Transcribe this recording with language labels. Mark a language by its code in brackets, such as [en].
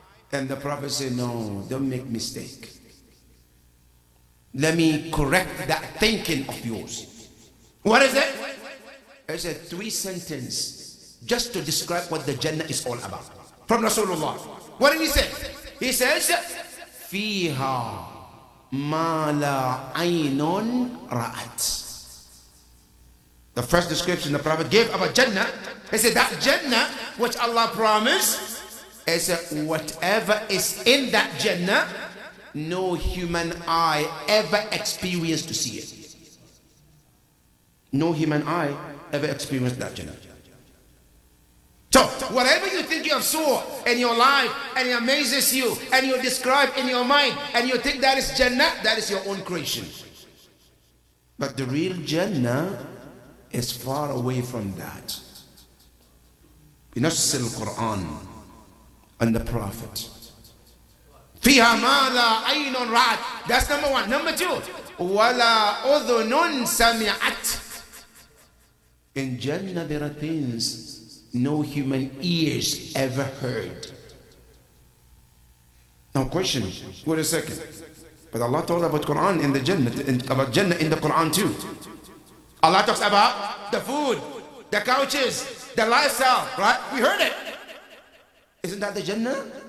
[en] And the Prophet said, no, don't make mistake. Let me correct that thinking of yours. What is it? It's a 3 sentence just to describe what the Jannah is all about. From Rasulullah. What did he say? He says, [ar] فيها ما لا عين رأت. [en] The first description the Prophet gave about Jannah, he said that Jannah which Allah promised is whatever is in that Jannah, no human eye ever experienced to see it. No human eye ever experienced that Jannah. So whatever you think you have saw in your life and it amazes you and you describe in your mind and you think that is Jannah, that is your own creation. But the real Jannah is far away from that. [ar] بنص القرآن [en] and the Prophet. [ar] فيها ما لا عين رأت. [en] That's number one. Number two, [ar] ولا أذن سمعت. [en] In Jannah there are things no human ears ever heard. Now question, wait a second. But Allah told about Quran in the Jannah, about Jannah in the Quran too. Allah talks about the food, the couches, the lifestyle, right? We heard it. Isn't that the Jannah?